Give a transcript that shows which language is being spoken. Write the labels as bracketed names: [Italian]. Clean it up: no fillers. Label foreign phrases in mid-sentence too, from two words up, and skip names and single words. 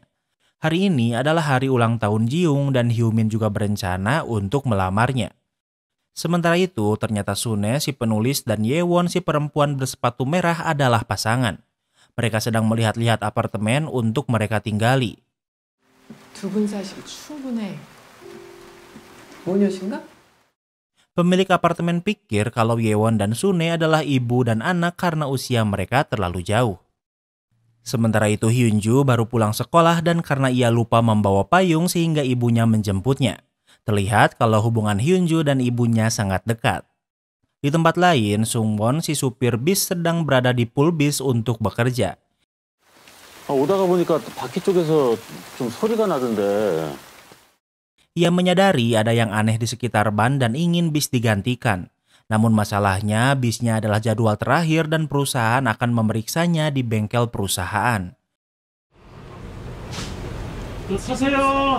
[Indonesian] Hari ini adalah hari ulang tahun Ji-young dan Hyumin juga berencana untuk melamarnya. Sementara itu ternyata Sune si penulis dan Ye-won si perempuan bersepatu merah adalah pasangan. Mereka sedang melihat-lihat apartemen untuk mereka tinggali. [Korean] 두 분 사실 충분해. 모녀신가? [Indonesian] Pemilik apartemen pikir kalau Ye-won dan Sune adalah ibu dan anak karena usia mereka terlalu jauh. Sementara itu Hyunju baru pulang sekolah dan karena ia lupa membawa payung sehingga ibunya menjemputnya. Terlihat kalau hubungan Hyunju dan ibunya sangat dekat. Di tempat lain, Sungwon si supir bis sedang berada di pool bis untuk bekerja. [Korean] 오다가 보니까 바퀴 쪽에서 좀 소리가 나던데. [Indonesian] Ia menyadari ada yang aneh di sekitar ban dan ingin bis digantikan. Namun masalahnya bisnya adalah jadwal terakhir dan perusahaan akan memeriksanya di bengkel perusahaan. [Korean] 사세요.